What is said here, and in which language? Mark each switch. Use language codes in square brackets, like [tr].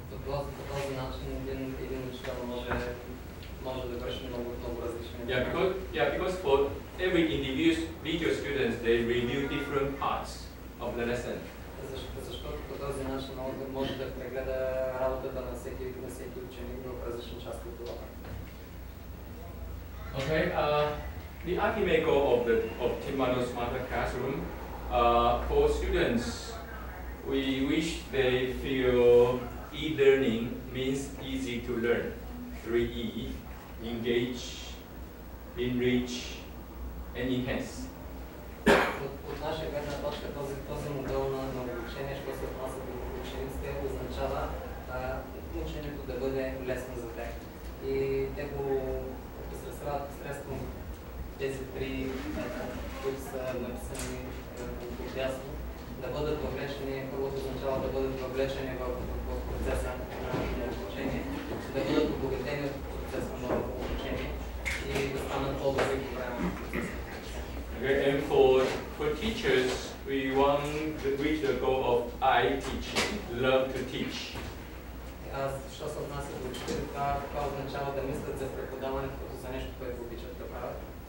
[bg] По този начин един учител може да върши много различни неща. [en] Because for every individual students, they review different parts of the lesson. [bg] Защото по този начин може да прегледа работата на всеки ученик в различни части от урока. [en] Okay, the ultimate goal of Team Model Smarter Classroom, for students, we wish they feel e-learning means easy to learn. 3E, engage, enrich, and enhance. [bg] От наша гледна точка този модел на обучение, що се отнася до учениците, означава ученето да бъде лесно за тях. И те го посредстват посредством тези три, които са написани отдясно, да бъдат въвлечени, първото означава да бъдат въвлечени в процеса на обучение, да бъдат обогатени от процеса на обучение и да станат по-добри по време на процеса. [en] Okay, and for teachers, we want to reach the goal of I teaching, love to teach. [bg] Що се отнася до учителите, това означава да мислят за преподаването за нещо, което обичат да правят.